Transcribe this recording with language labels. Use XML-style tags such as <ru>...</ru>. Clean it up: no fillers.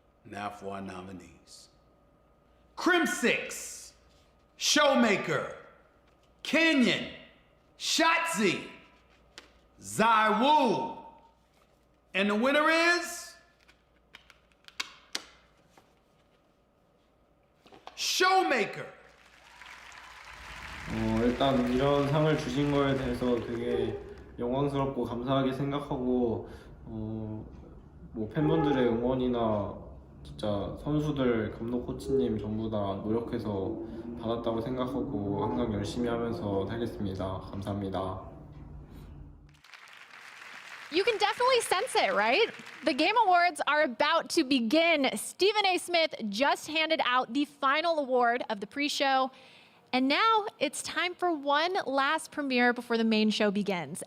<en>Now for our nominees. Crim6, Showmaker, Kenyon, Shotzi, Zywoo. And the winner is Showmaker.</en> <ko>일단 이런 상을 주신 거에 대해서 되게 영광스럽고 감사하게 생각하고 뭐 팬분들의 응원이나 진짜 선수들, 감독, 코치님 전부 다 노력해서 받았다고 생각하고 항상 열심히 하면서 살겠습니다. 감사합니다.</ko> <en>You can definitely sense it, right? The Game Awards are about to begin. Stephen A. Smith just handed out the final award of the pre-show. And now it's time for one last premiere before the main show begins.</en>